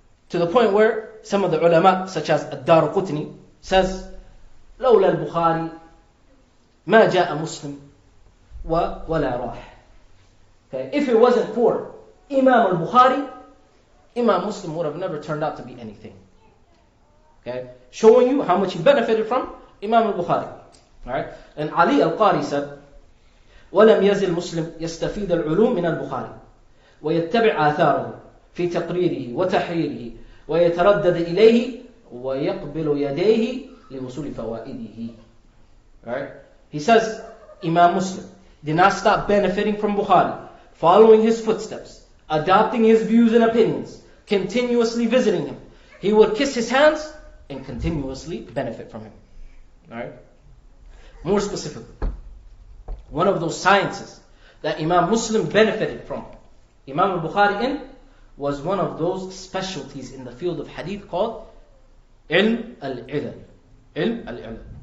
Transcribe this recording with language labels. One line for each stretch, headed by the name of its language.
English: To the point where some of the ulama, such as Ad-Darqutni, says,
Arabic: لولا البخاري ما جاء مسلم ولا راح.
English: Okay? If it wasn't for Imam al-Bukhari, Imam Muslim would have never turned out to be anything. Okay? Showing you how much he benefited from Imam al-Bukhari. Alright? And Ali al-Qari said,
Arabic: ولم يزل مسلم يستفيد العلوم من البخاري ويتبع آثاره في تقريره وتحريره ويتردد إليه ويقبل يديه لوصول فوائده.
English: Right? He says, Imam Muslim did not stop benefiting from Bukhari, following his footsteps, adopting his views and opinions, continuously visiting him. He would kiss his hands and continuously benefit from him. Right? More specifically, one of those sciences that Imam Muslim benefited from Imam al-Bukhari in was one of those specialties in the field of hadith called ilm al-ilal. Ilm al-ilal.